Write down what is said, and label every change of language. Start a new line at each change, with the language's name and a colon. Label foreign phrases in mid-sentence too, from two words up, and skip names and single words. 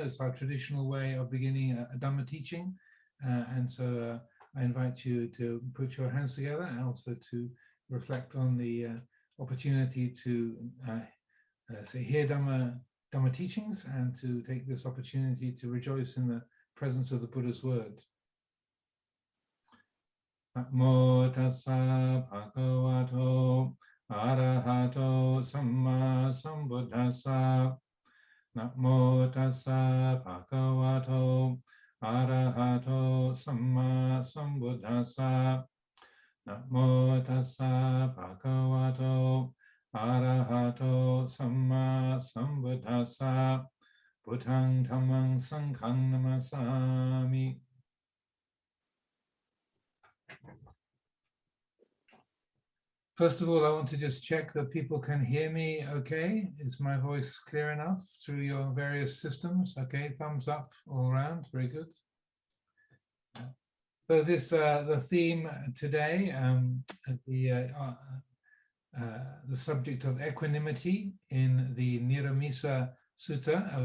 English: It's our traditional way of beginning a Dharma teaching. And so I invite you to put your hands together and also to reflect on the opportunity to hear Dhamma teachings and to take this opportunity to rejoice in the presence of the Buddha's word.
Pali: Namo tassa bhagavato arahato samma sambuddhassa. Namo tassa bhagavato arahato samma sambuddhassa. Namo tassa bhagavato arahato samma sambuddhassa. Buddhang dhammang sanghang namasami.
English: First of all, I want to just check that people can hear me okay. Is my voice clear enough through your various systems? Okay, thumbs up all around, very good. So this, the theme today, the subject of equanimity in the Niramisa Sutta.